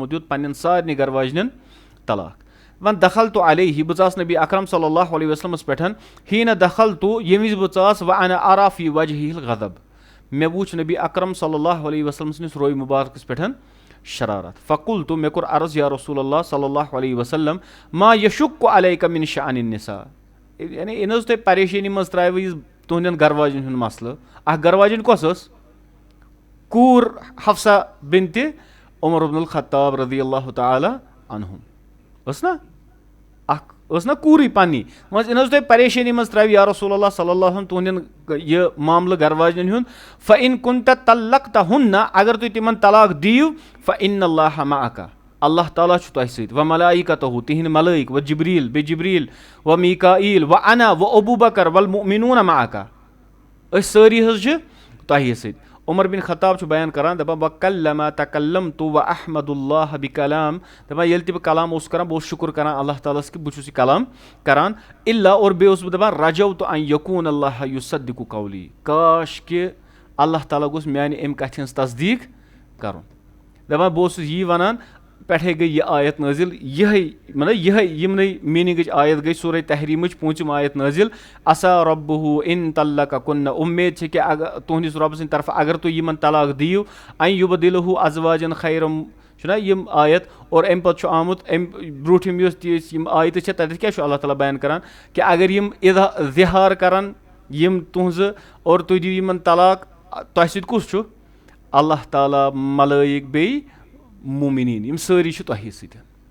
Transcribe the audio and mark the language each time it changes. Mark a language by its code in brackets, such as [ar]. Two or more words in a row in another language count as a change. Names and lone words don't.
[ks] دیُت پننٮ۪ن سارنٕے گرٕ واجنٮ۪ن طلاق وۄنۍ [ar] دخلتُ علیہ [ks] بہٕ ژاس نبی اکرم [ar] صلی اللہ علیہ وسلمس [ks] پٮ۪ٹھ [ar] حیٖنہ دخلتُ [ks] ییٚمہِ وِزِ بہٕ ژاس [ar] وَأَنَا أَرَىٰ فِی وَجْهِهِ الغضب [ks] مےٚ وُچھ نبی اکرم [ar] صلی اللہ علیہ وسلم [ks] سٕنٛدِس روے مُبارکس پٮ۪ٹھ شرارت فقُلتُ مےٚ کوٚر عرض [ar] یا رسول اللہ صلی اللہ علیہ وسلم ما یشُکُ علیکَ مِن شأنِ النساء [ks] یعنی یہِ نہ حظ تۄہہِ پریشٲنی منٛز ترٛایوٕ یہِ تُہنٛدٮ۪ن گرٕ واجٮ۪ن ہُنٛد مسلہٕ اکھ گرٕ واجِنۍ کۄس ٲس کوٗر حفصہ بِنتِ عمر بن الخطاب [ar] رضی اللہ تعالیٰ عنہُم [ks] ٲس نا اکھ ٲس نا کوٗرٕے پننی مان یہِ نہ حظ تۄہہِ پریشٲنی منٛز ترٛایو [ar] یا رسول اللہ صلی اللہ علیہ [ks] تُہنٛدٮ۪ن یہِ معاملہٕ گرٕ واجنٮ۪ن ہُنٛد [ar] فإن كُنتَ طلقتہُنَّ [ks] اگر تُہۍ تِمن طلاق دِیِو [ar] فإن اللہِ معک [ks] اللہ تعالیٰ چھُ تۄہہِ سۭتۍ وملائکتہُ تِہنٛدۍ ملٲیِک وجبریٖل بیٚیہِ جبریٖل [ar] ومیٖکایٖل وأنا وأبوٗبکر والمؤمنوٗن معک [ks] أسۍ سٲری حظ چھِ تۄہے سۭتۍ عمر بن خطاب چھُ بیان کران دپان [ar] وَکَلَّمَ تَکَلَّمتُ وَأَحمدُ اللہِ بِکلام [ks] دپان ییٚلہِ تہِ بہٕ کلام اوسُس کران بہٕ اوسُس شُکُر کران اللہ تعالیٰ ہس کہِ بہٕ چھُس یہِ کلام کران اِلا اور بیٚیہِ اوسُس بہٕ دپان [ar] رجوتُ ان یکوٗن اللہِ یُصدِقُ قولی [ks] کاش کہِ اللہ تعالیٰ گوٚژھ میانہِ امہِ کتھِ ہٕنٛز تصدیٖق کرُن دپان بہٕ اوسُس یی ونان پٮ۪ٹھے گٔے یہِ آیت نٲزِل یِہے مطلب یِہے یِمنٕے میٖنِنٛگٕچ آیت گٔے سورے تحریٖمٕچ پوٗنٛژِم آیت نٲزِل [ar] اسا رۄبُہُ اِن طلقکُنَّ [ks] اُمید چھِ کہِ اگر تُہنٛدِس رۄبہٕ سٕنٛدِ طرفہٕ اگر تُہۍ یِمن طلاق دِیِو [ar] ان یُبدِلہُ ازواجن خیرم [ks] چھُنہ یِم آیت اور امہِ پتہٕ چھُ آمُت امہِ برونٛٹھِم یۄس تہِ یِم آیتہٕ چھِ تتٮ۪تھ کیاہ چھُ اللہ تعالیٰ بیان کران کہِ اگر یِم اِظہار کرن یِم تُہنٛزٕ اور تُہۍ دِیِو یِمن طلاق تۄہہِ سۭتۍ کُس چھُ اللہ تعالیٰ ملٲیِک بیٚیہِ موٗمِنیٖن یِم سٲری چھِ تۄہے سۭتۍ